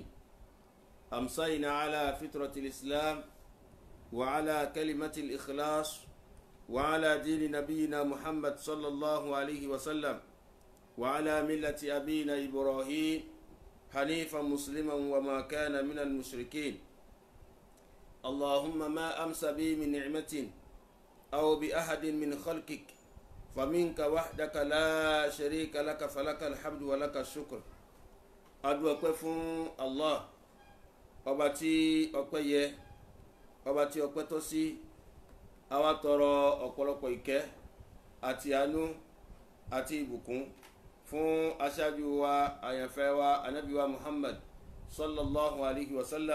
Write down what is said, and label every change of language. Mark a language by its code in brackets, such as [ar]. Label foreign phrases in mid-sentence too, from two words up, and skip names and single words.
[ar] أمسينا على فطرة الإسلام وعلى كلمة الإخلاص وعلى دين نبينا محمد صلى الله عليه وسلم وعلى ملة أبينا إبراهيم حنيفا مسلما وما كان من المشركين. اللهم ما أمسى بي من نعمة أو بأحد من خلقك فمنك وحدك لا شريك لك فلك الحمد ولك الشكر. [yo] adúpẹ́ fún Allah ọba tí ọpẹ́ yẹ, ọba tí ọpẹ́ tọ́ sí. Àwa tọrọ ọ̀pọ̀lọpọ̀ ìkẹ́ àti àánú àti ìbùkún fún aṣáájú wa àyànfẹ́ wa ànábì wa Muhammad [ar] صلى الله عليه وسلم.